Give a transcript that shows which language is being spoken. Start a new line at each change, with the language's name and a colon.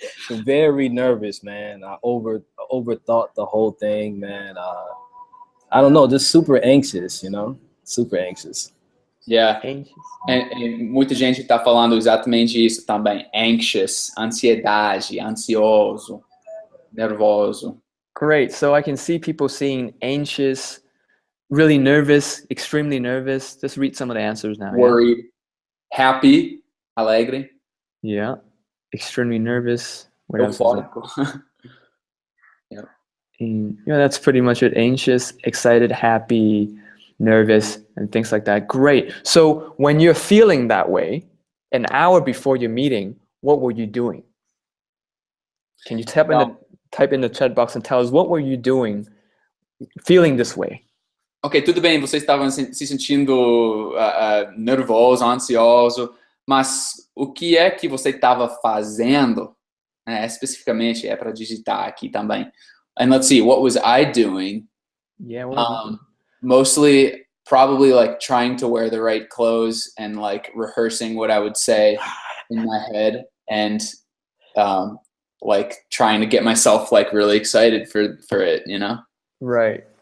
English: Very nervous, man. I overthought the whole thing, man. I don't know, just super anxious, super anxious. Yeah.
Portuguese: E muita gente está falando exatamente isso também. Anxious, ansiedade, ansioso, nervoso.
English: Great. So I can see people saying anxious, really nervous, extremely nervous. Just read some of the answers now. Worried, happy, alegre. Yeah. Extremely nervous. What
Portuguese: Eufórico.
English: Yeah. That's pretty much it. Anxious, excited, happy, nervous, and things like that. Great. So when you're feeling that way, an hour before your meeting, what were you doing? Can you type in the chat box and tell us what were you doing feeling this way?
Portuguese: Ok, tudo bem, vocês estavam se sentindo nervoso, ansioso, mas o que é que você estava fazendo? Especificamente, é para digitar aqui também.
English: And let's see, what was I doing? Yeah. Mostly, probably like trying to wear the right clothes and like rehearsing what I would say in my head, and like trying to get myself like really excited for it, Right.